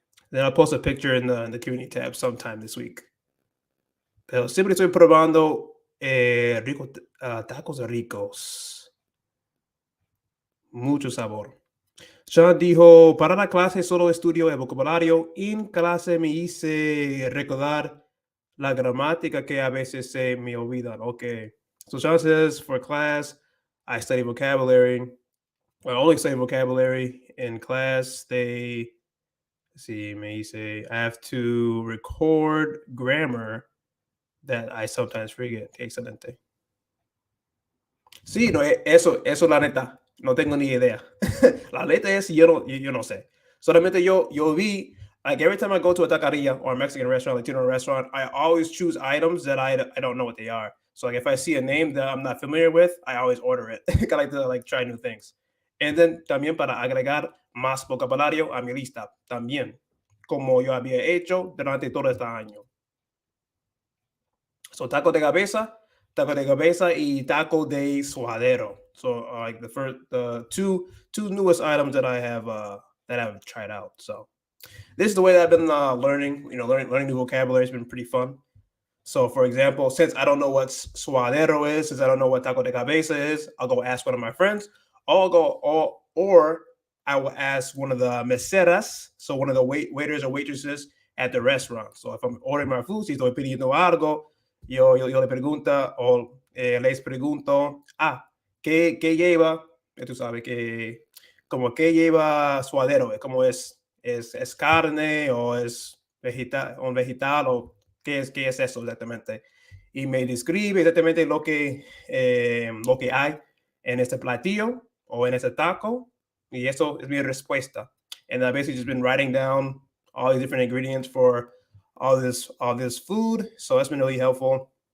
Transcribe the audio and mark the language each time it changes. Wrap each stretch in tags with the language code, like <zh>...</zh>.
<en>Then I'll post a picture in the community tab sometime this week.</en> <es>Pero siempre estoy probando tacos ricos. Mucho sabor. Sean dijo, para la clase solo estudio el vocabulario. En clase me hice recordar la gramática que a veces se me olvidan.</es> <en>Okay. So Sean says, for class, I study vocabulary. Well, I only study vocabulary in class.</en> <es>Me dice,</es> <en>I have to record grammar that I sometimes forget.</en> <es>Excelente. Sí, no, eso la neta, no tengo ni idea. La neta es, yo no sé. Solamente yo vi,</es> <en>like every time I go to a taqueria or a Mexican restaurant, Latino restaurant, I always choose items that I don't know what they are. So like if I see a name that I'm not familiar with, I always order it. I like to like try new things. And then</en> <es>también para agregar más vocabulario a mi lista, también, como yo había hecho durante todo este año. So taco de cabeza y taco de suadero.</es> <en>So like the two newest items that I have tried out. So this is the way that I've been learning. Learning new vocabulary has been pretty fun. So for example, since I don't know what suadero is, since I don't know what taco de cabeza is, I'll go ask one of my friends. Or I will ask one of the meseras, so one of the waiters or waitresses at the restaurant. So if I'm ordering my food,</en> <es>si estoy pidiendo algo, yo le pregunto o les pregunto, ¿qué lleva? Tú sabes que como que lleva suadero, como es carne o es vegetal o qué es eso exactamente. Y me describe exactamente lo que hay en este platillo o en este taco, y eso es mi respuesta.</es> <en>And I've basically just been writing down all these different ingredients for all this food. So that's been really helpful.</en>